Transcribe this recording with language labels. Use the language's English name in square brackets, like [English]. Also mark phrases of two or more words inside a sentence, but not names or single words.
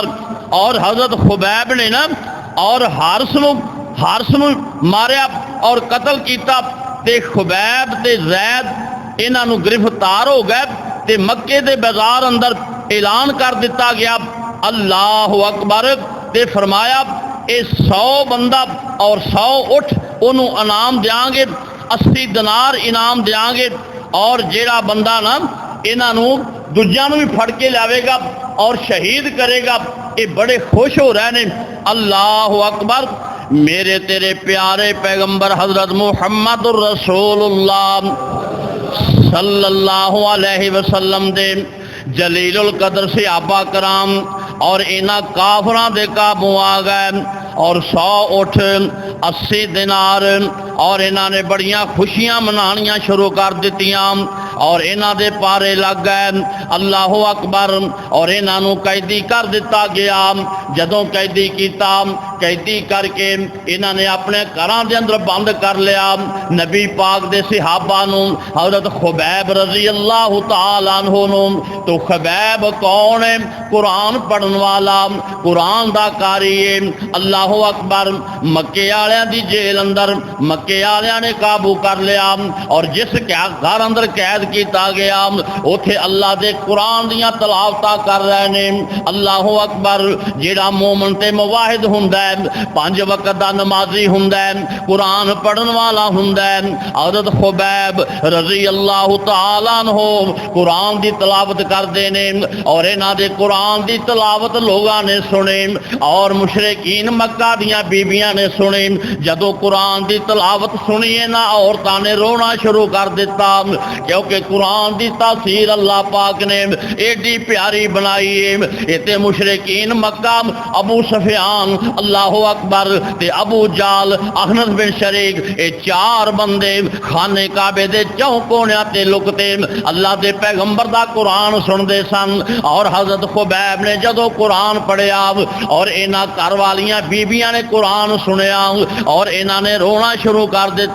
[Punjabi] اور حضرت خبیب نے نا اور حارث نوں ماریا اور قتل کیا تے خبیب تے زید انہاں نوں گرفتار ہو گئے تے مکے دے بازار اندر اعلان کر دتا گیا [Arabic] الله أكبر, [Punjabi] تے فرمایا ایہ 100 بندہ اور 100 اٹھ اونوں انعام دینگے، 80 دینار انعام دینگے، اور جیڑا بندہ نا انہوں دوجیاں بھی پھڑ کے لاویگا اور شہید کریگا، ایہ بڑے خوش ہو رہے ہیں. [Arabic] الله أكبر. [Punjabi] میرے تیرے پیارے پیغمبر حضرت محمد رسول اللہ [Arabic] صلى الله عليه وسلم [Punjabi] دے جلیل القدر صحابہ کرام اور انہاں کافراں دے قابو آ گئے اور 100 اٹھ 80 دینار اور انہاں نے بڑیاں خوشیاں منانیاں شروع کر دتیاں اور انہاں دے پارے لگ گئے. [Arabic] الله أكبر. [Punjabi] اور انہاں نوں قیدی کر دتا گیا۔ جدوں قیدی کیتا، قیدی کر کے انہاں نے اپنے گھراں دے اندر بند کر لیا. نبی پاک دے صحابہ نوں حضرت خبیب [Arabic] رضي الله تعالى عنه [Punjabi] نوں، تو خبیب کون ہے? قرآن پڑھن والا، قرآن دا قاری ہے. [Arabic] الله أكبر. [Punjabi] مکے والیاں دی جیل اندر مکے والیاں نے قابو کر لیا اور جس گھر اندر قید کیا گیا اوتھے اللہ دے قرآن دیاں تلاوتاں کر رہے نے. [Arabic] الله أكبر. [Punjabi] جیڑا مومن تے موحد ہندا ہے، 5 وقت دا نمازی ہندا ہے، قرآن پڑھن والا ہندا ہے، حضرت خبیب [Arabic] رضي الله تعالى عنه [Punjabi] قرآن دی تلاوت کردے نے اور انہاں دے قرآن دی تلاوت لوگاں نے سنے اور مشرکین مکہ دیاں بیبیاں نے سنی. جدوں قرآن دی تلاوت سنیے نا عورتاں نے رونا شروع کر دتا، کیونکہ قرآن دی تاثیر اللہ پاک نے اڈی پیاری بنائی ہے. اتے مشرکین مکہ ابو سفیان [Arabic] الله أكبر [Punjabi] تے ابو جہل اخنس بن شریق، ایہ 4 بندے خانے کعبے دے چوکونیاں تے لکتے اللہ دے پیغمبر دا قرآن سنتے سن. اور حضرت خبیب نے جدوں قرآن پڑھیا اور انہاں گھر والیاں بیبیاں نے قرآن سنیا اور انہاں نے رونا شروع کر دتا.